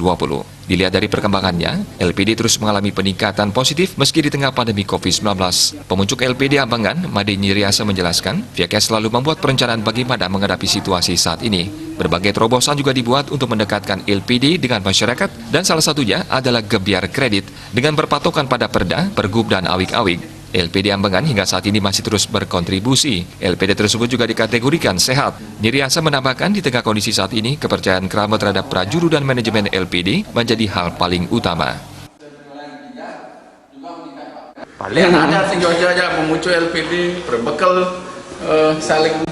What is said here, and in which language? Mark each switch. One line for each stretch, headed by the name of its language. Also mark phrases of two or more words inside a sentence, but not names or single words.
Indonesian: Dilihat dari perkembangannya, LPD terus mengalami peningkatan positif meski di tengah pandemi COVID-19. Pemuncuk LPD Ambengan, Made Nyiriasa menjelaskan, pihaknya selalu membuat perencanaan bagaimana menghadapi situasi saat ini. Berbagai terobosan juga dibuat untuk mendekatkan LPD dengan masyarakat dan salah satunya adalah gebyar kredit dengan berpatokan pada perda, pergub, dan awik-awik. LPD Ambengan hingga saat ini masih terus berkontribusi. LPD tersebut juga dikategorikan sehat. Nyiriasa menambahkan di tengah kondisi saat ini, kepercayaan kerama terhadap prajuru dan manajemen LPD menjadi hal paling utama. Paling ada sengaja memuncul LPD berbekal saling.